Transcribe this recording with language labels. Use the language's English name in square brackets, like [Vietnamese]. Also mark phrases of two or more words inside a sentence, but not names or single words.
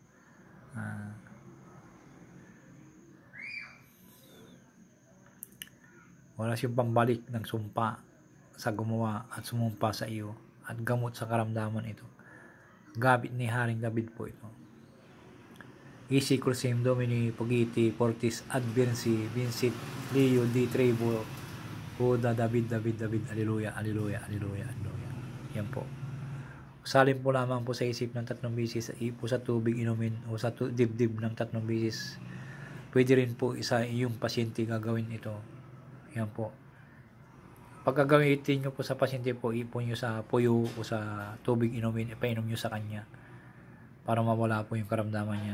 [Filipino] Wala siyang pambalik ng sumpa sa gumawa at sumumpa sa iyo at gamot sa karamdaman ito. Gabit ni Haring David po ito. [Latin] Isi Crusim Domini Pogiti Fortis Adversi Vincit Leo Di Trevo Huda David Alleluia. [Filipino] Yan po. Salin po lamang po sa isip ng 3 beses, ipo sa tubig inumin o sa dibdib ng 3 beses. Pwede rin po isa yung pasyente gagawin ito. Yan po. Pag gagamitin nyo po sa pasyente po, ipon nyo sa puyo o sa tubig inumin, ipainom nyo sa kanya para mawala po yung karamdaman niya.